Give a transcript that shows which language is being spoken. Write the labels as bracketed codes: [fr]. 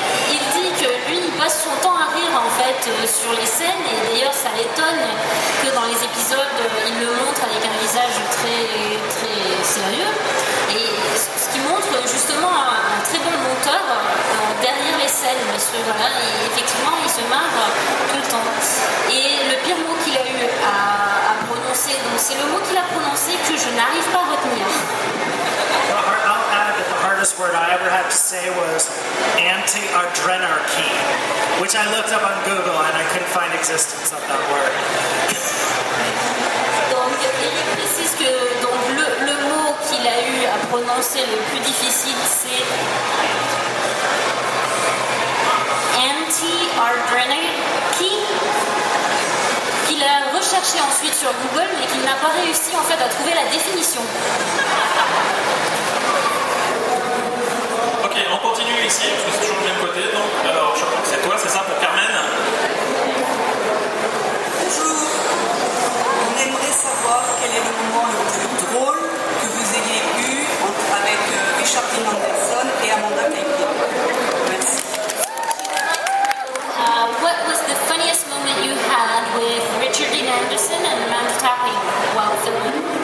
[fr] Il dit que lui, il passe son temps à rire en fait sur les scènes, et d'ailleurs ça l'étonne que dans les épisodes il le montre avec un visage très très sérieux, et ce qui montre justement un très bon monteur derrière les scènes, parce que voilà, effectivement il se marre tout le temps. Et le pire mot qu'il a eu à prononcer, donc c'est le mot qu'il a prononcé que je n'arrive pas à retenir. [en] I'll add that the hardest word I ever had to say was anti-adrenarchy, which I looked up on Google and I couldn't find existence of that word. [fr] Donc Eric précise que donc, le mot qu'il a eu à prononcer le plus difficile c'est anti-adrenarchy, qu'il a recherché ensuite sur Google mais qu'il n'a pas réussi en fait à trouver la définition. Ok, on continue ici, parce que c'est toujours du même côté. Donc, alors, je crois que c'est toi, c'est ça pour Carmen? Bonjour. On aimerait savoir quel est le moment le plus drôle que vous ayez eu avec Richard Dean Anderson et Amanda Tapping. Merci. [en] What was the funniest moment you had with Richard Dean Anderson and Amanda Tapping while filming?